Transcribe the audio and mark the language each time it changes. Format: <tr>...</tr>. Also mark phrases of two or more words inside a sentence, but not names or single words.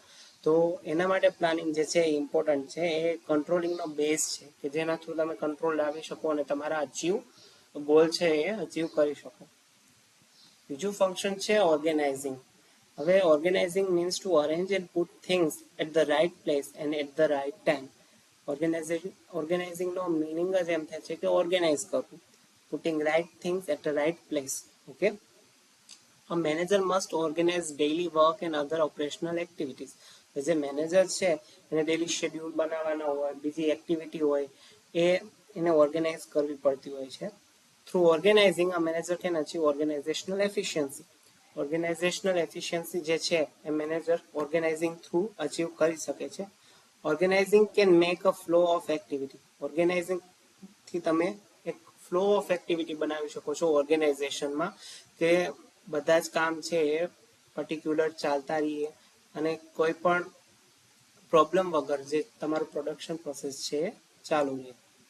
<gu>તો એના માટે પ્લાનિંગ જે છે એ ઇમ્પોર્ટન્ટ છે. એ કંટ્રોલિંગનો બેઝ છે કે જેના થ્રુ તમે કંટ્રોલ લાવી શકો અને તમારા ગોલ છે એ અચીવ કરી શકો. બીજું ફંક્શન છે ઓર્ગેનાઇઝિંગ.</gu> <en>હવે organizing means to arrange and put things at the right place and at the right time.</en> <gu>ઓર્ગેનાઇઝિંગનો મિનિંગ જ એમ થાય છે કે ઓર્ગેનાઇઝ કરવું,</gu> <en>putting right things at the right place. Okay. A manager must organize daily work and other operational activities.</en> <gu>જે મેનેજર છે એને</gu> <en>daily schedule</en> <gu>બનાવવાના હોય, બીજી એક્ટિવિટી હોય એ એને ઓર્ગેનાઇઝ કરવી પડતી હોય છે.</gu> <en>through organizing a manager can achieve organizational efficiency. organizational efficiency</en> <gu>જે છે એ</gu> <en>manager organizing through achieve</en> <gu>કરી શકે છે.</gu> <en>organizing can make a flow of activity.</en> <gu>ઓર્ગેનાઇઝિંગથી તમે એક</gu> <en>flow of activity</en> <gu>બનાવી શકો છો ઓર્ગેનાઇઝેશનમાં, કે બધા જ કામ છે એ પર્ટિક્યુલર ચાલતા રહીએ અને કોઈ પણ પ્રોબ્લેમ વગર જે તમારું</gu> <en>production process</en> <gu>છે એ ચાલુ રહે.</gu>